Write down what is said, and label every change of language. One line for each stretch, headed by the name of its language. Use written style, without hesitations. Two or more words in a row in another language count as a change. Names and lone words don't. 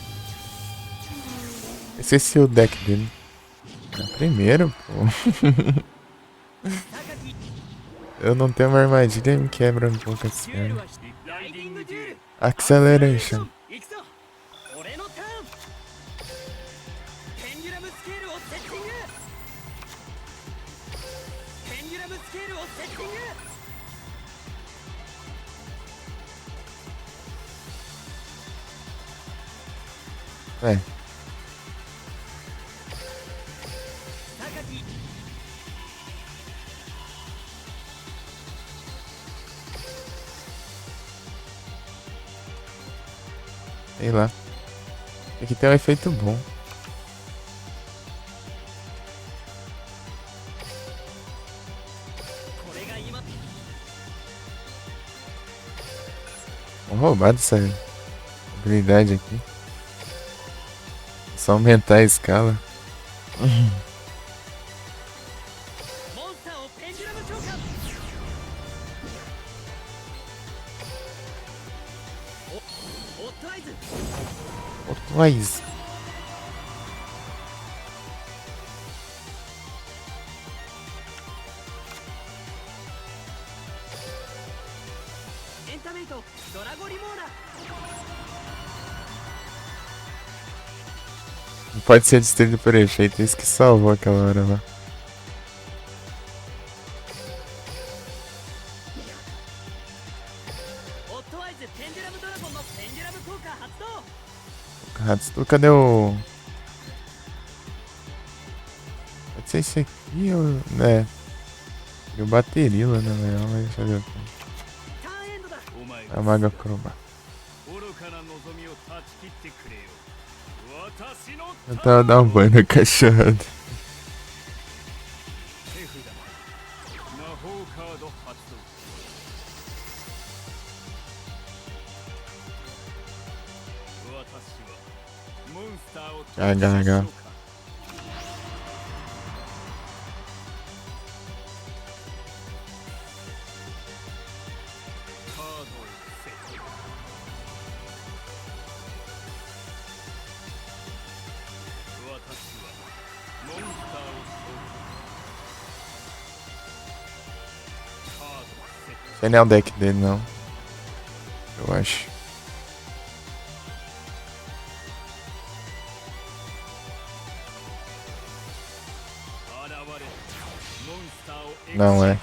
Portuguese: Esqueci o deck dele. Primeiro, pô. Eu não tenho uma armadilha e me quebra um pouco assim.
Japanese: ライディングデュエル Acceleration. 行くぞ。俺のターン。ペンデュラムスケールをセッティング。ペンデュラムスケールをセッティング。
Portuguese: É. 榊 Sei lá. Tem que ter um efeito bom. Vamos roubar dessa habilidade aqui. Só aumentar a escala.
Japanese: モンスターをペンデュラム召喚。オットアイズ。 Twice. エンタメイトドラゴリモーラ。
Portuguese: Não pode ser destruído por efeito. Isso que salvou aquela hora lá.
Japanese: オットアイズペンデュラムドラゴンのペンデュラム効果発動。 Hatsu,
Portuguese: cadê o. Pode ser esse aqui ou. Né. Tem o bateria lá na real, mas deixa eu ver aqui.
Japanese: ターンエンドだ。
Portuguese: A Maga Croba.
Japanese: 愚かな望みを断ち切ってくれよ。私の
Portuguese: Eu tava dando um banho no cachorro.
Japanese: 手札魔法カード発動。私はモンスターを Gaga. カードをセット。私はモンスターを召喚。カードをセット。
Portuguese: Sei nem é o deck dele, não. Eu acho. Não é.